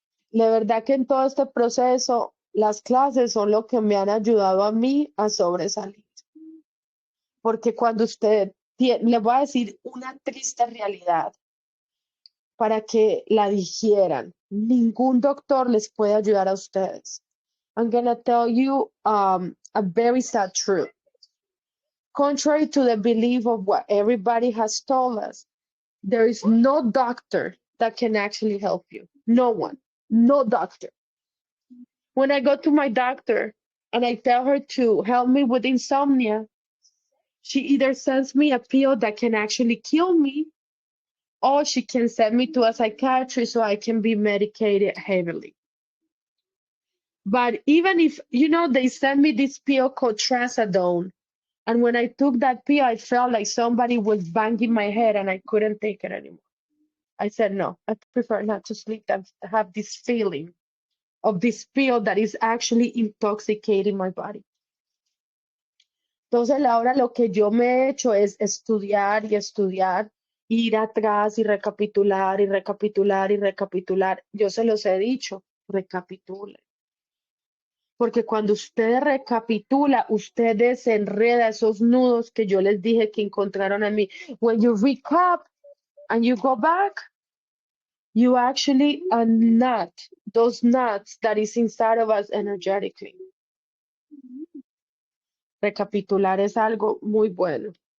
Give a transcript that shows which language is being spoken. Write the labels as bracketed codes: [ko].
[es] La verdad que en todo este proceso, las clases son lo que me han ayudado a mí a sobresalir. Porque cuando usted, le voy a decir una triste realidad para que la digieran, ningún doctor les puede ayudar a ustedes. [en] I'm gonna tell you a very sad truth. Contrary to the belief of what everybody has told us, there is no doctor that can actually help you. No one, no doctor. When I go to my doctor and I tell her to help me with insomnia, she either sends me a pill that can actually kill me, or she can send me to a psychiatrist so I can be medicated heavily. But even if, you know, they sent me this pill called Trazodone, and when I took that pill, I felt like somebody was banging my head and I couldn't take it anymore. I said, no, I prefer not to sleep than to have this feeling of this pill that is actually intoxicating my body. [es] Entonces, ahora lo que yo me he hecho es estudiar y estudiar, ir atrás y recapitular y recapitular y recapitular. Yo se los he dicho, recapitule. Porque cuando usted recapitula, usted desenreda esos nudos que yo les dije que encontraron en mí. When you recap and you go back, you actually unknot those knots that is inside of us energetically. Recapitular es algo muy bueno.